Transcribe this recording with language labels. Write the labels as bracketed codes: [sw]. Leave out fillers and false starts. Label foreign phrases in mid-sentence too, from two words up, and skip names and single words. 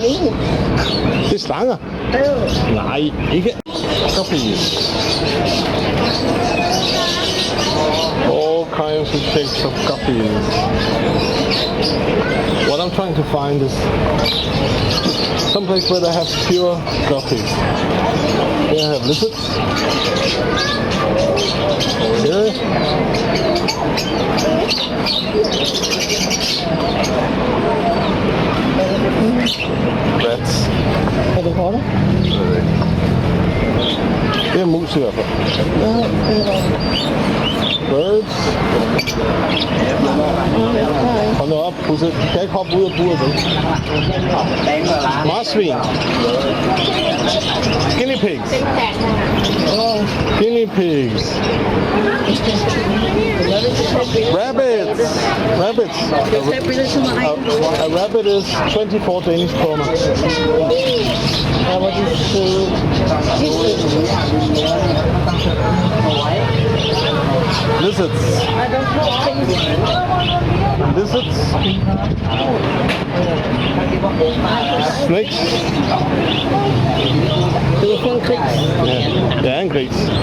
[da] Det er slanger. Nej, ikke. [en] Guppies. All kinds of shapes of guppies. What I'm trying to find is someplace where they have pure guppies. Here I have lizards. Over here. Rats. [da] Er det hårdt? Det er mus i hvert fald. Birds. Hold nu op, Pusse. De kan ikke hoppe ud af buret, vel? Marsvin. [en] Guinea pigs. Guinea pigs. Rabbits. Rabbits. A rabbit is 24 Danish kroner. Lizards. Lizards. Snakes. [da] Du har fået en gris. Ja, det er en gris.